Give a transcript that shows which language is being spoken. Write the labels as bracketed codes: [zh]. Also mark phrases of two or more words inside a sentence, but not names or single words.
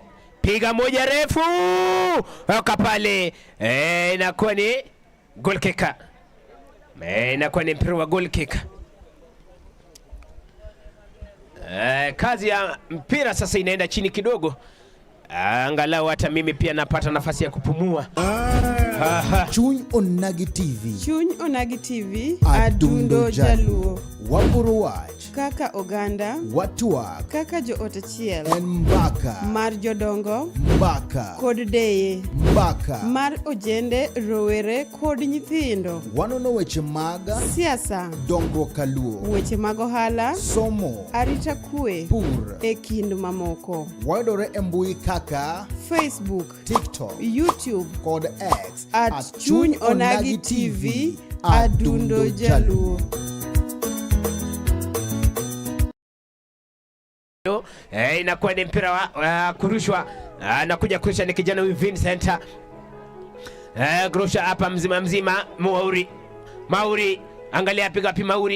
[sw] Piga moja refu. Weka pale. Inakuwa ni goal kick. Inakuwa ni mpira wa goal kick. Kazi ya mpira sasa inaenda chini kidogo. Angalau hata mimi pia napata nafasi ya kupumua. [luo] Chuny Onagi TV. Adundo Jaluo. Waburu Wach. Kaka Oganda. Watuak. Kaka Jo Otachiel. Mbaka. Mar Jodongo. Mbaka. Kod Deye. Mbaka. Mar Ojende, Rowere kod nyithindo. Wanono weche mag siasa, dongruok kaluo, weche mag ohala, somo, arita kwe, pur, e kind mamoko. Wayudore e mbui kaka Facebook, TikTok, YouTube kod X at Chuny Onagi TV. Adundo Jaluo. [sw] Inakuwa ni mpira wa kurushwa. Anakuja kurusha ni kijana huyu Vincent. Kurusha hapa mzima Mauri. Angalia piga wapi Mauri.